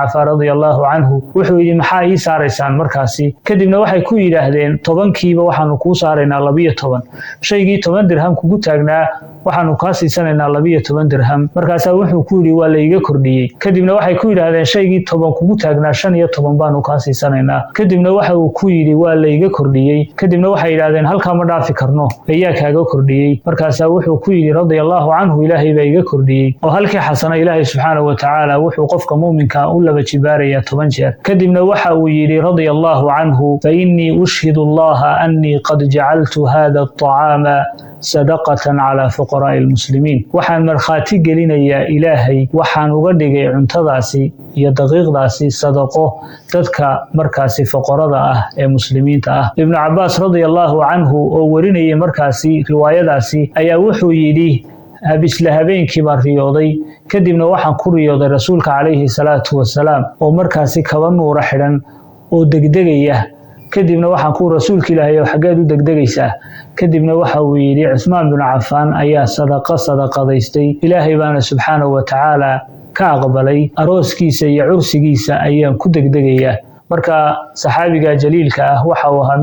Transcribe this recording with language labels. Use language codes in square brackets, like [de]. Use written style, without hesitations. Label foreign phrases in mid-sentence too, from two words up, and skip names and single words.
[so] Cafaan [ar] رضي الله عنه [so] wuxuu yiri maxaa ii saaraysaan markaasi kadibna waxay ku yiraahdeen 10kiiba waxaanu ku saaraynaa 12 shaygii 10 dirham kugu taagnaa waxaanu ka siisanaynaa 12 dirham markaas wuxuu ku yiri waa la iga kordhiyay kadibna waxay ku yiraahdeen shaygii 10 kugu taagnaa 15 baanu ka siisanaynaa kadibna waxa uu ku yiri waa la iga kordhiyay kadibna waxay yiraahdeen halka ma dhaafi karno ayaa kaaga kordhiyay markaas wuxuu ku yiri [ar] رضي الله عنه [so] Ilaahay baa iga kordhiyay oo halkii xasana Ilaahay [ar] سبحانه وتعالى [so] wuxuu qofka muuminka u laba jibaaraya 10 jeer kadibna waxa uu yiri [ar] رضي الله عنه فإني أشهد الله أني قد جعلت هذا الطعام صدقة على فقراء المسلمين [so] waxaan marxaati gelinayaa Ilaahay waxaan uga dhigay cuntadaasi iyo daqiiqdaasi sadaqo dadka markaasi fuqarada ah ee muslimiinta ah Ibn Abbas [ar] رضي الله عنه [so] oo warinayay markaasi riwaayadaasi ayaa wuxuu yiri habisla habeenkii baan riyooday kadibna waxaan ku riyooday rasuulka [ar] عليه الصلاة والسلام [so] oo markaasi kaba nuura xidhan oo degdegaya kadibna waxaan ku rasuulka Ilaahay xageed u degdegaysaa kadibna waxa uu yiri Cusmaan bin Cafaan ayaa sadaqadaystay Ilaahay baana [ar] سبحانه وتعالى [so] ka aqbalay arooskiisa iyo cursigiisa ayaan ku degdegayaa marka saxaabiga jaliilka ah waxa uu ahaa